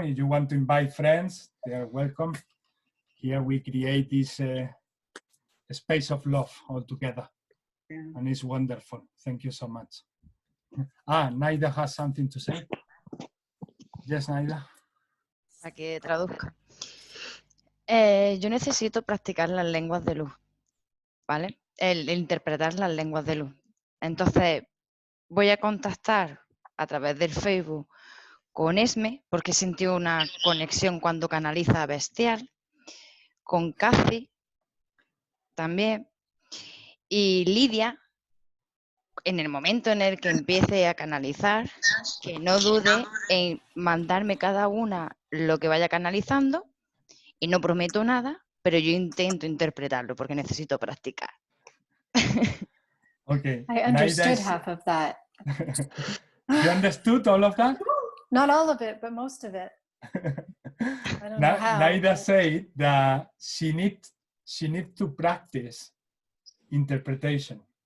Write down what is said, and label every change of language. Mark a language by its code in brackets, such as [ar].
[en] If you want to invite friends, they are welcome. Here we create this a space of love all together. And it's wonderful. Thank you so much. Naida has something to say. Yes, Naida. [es] Para que traduzca. Yo necesito practicar las lenguas de luz, ¿vale? El interpretar las lenguas de luz. Entonces, voy a contactar a través del Facebook con Esme, porque sentí una conexión cuando canaliza bestial, con Cathy también, y Lidia, en el momento en el que empiece a canalizar, que no dude en mandarme cada una lo que vaya canalizando, y no prometo nada, pero yo intento interpretarlo porque necesito practicar. [en] Okay. I understood half of that. You understood all of that? Not all of it, but most of it. I don't know how. Naida said that she needs to practice interpretation.